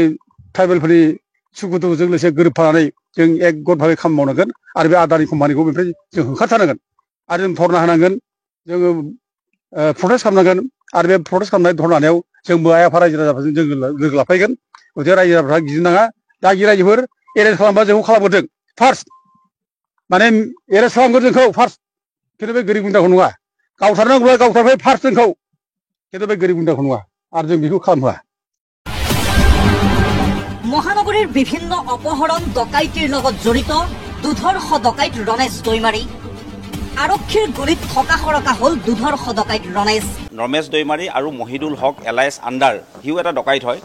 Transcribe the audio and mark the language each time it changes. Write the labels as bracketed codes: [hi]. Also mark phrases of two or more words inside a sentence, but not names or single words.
[brx] ट्राइबेलफोरनि सुखु दुखुजों लोगोसे गोरोबफानानै जों एकगत भाबै खामानि मावनांगोन आरो बे आदानि कम्पानिखौ बेनिफ्राय जों होखारथारनांगोन आरो जों धरना होनांगोन जोङो प्रटेस्ट खालामनांगोन आरो बे प्रटेस्ट खालामनाय धरनायाव जोंबो आइ आफा रायजो राजाफोरजों जों लोगो लाफैगोन गथिखे रायजो राजाफ्रा गिनो नाङा दागि रायजोफोर एरेस्ट खालामबा जोंखौ खालामग्रोथों फार्स्ट माने एरेस्ट खालामगोन जोंखौ फार्स्ट खिन्थु बे गोरिब गुन्द्राखौ नङा गावथारनांगौब्ला गावथारबाय फार्स्ट जोंखौ खिन्थु बे गोरिब गुन्द्राखौ नङा आरो जों बेखौ खालामहोआ। [as] মহানগৰীৰ বিভিন্ন অপহৰণ ডকাইতিৰ লগত জড়িত দুধৰ্ষ ডকাইত ৰণেশ দৈমাৰী আৰক্ষীৰ গুলীত থকা সৰকা হ'ল দুধৰ্ষ ডকাইত ৰমেশ। ৰমেশ দৈমাৰী আৰু মহিদুল হক [en] alliance under [as] সিও এটা ডকাইত হয়।